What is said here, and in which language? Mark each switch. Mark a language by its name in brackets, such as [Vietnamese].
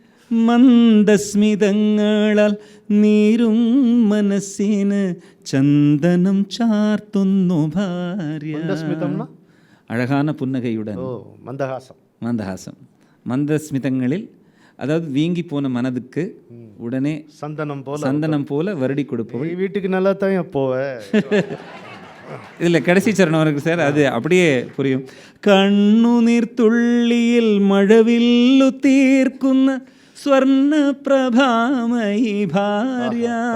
[Malayalam] മന്ദസ്മിതങ്ങളാൽ നീരും മനസ്സിന് ചന്ദനം ചാർത്തുന്നു ഭാര്യ. [Tamil] അഴകാന പുന്നകയുடன். மந்தஹாசம். மந்தஸ்மிதங்களில், அதாவது வீங்கி போன மனதுக்கு உடனே சந்தனம் போல வருடி கொடுப்பவள். வீட்டுக்கு நல்லா தான் போவ. இதில் கடைசி சரணம் இருக்கு சார், அது அப்படியே புரியும். [Malayalam] കണ്ണുനീർ തുള്ളിയിൽ മഴവില്ലു തീർക്കുന്ന സ്വർണ്ണ പ്രഭാമയി ഭാര്യ.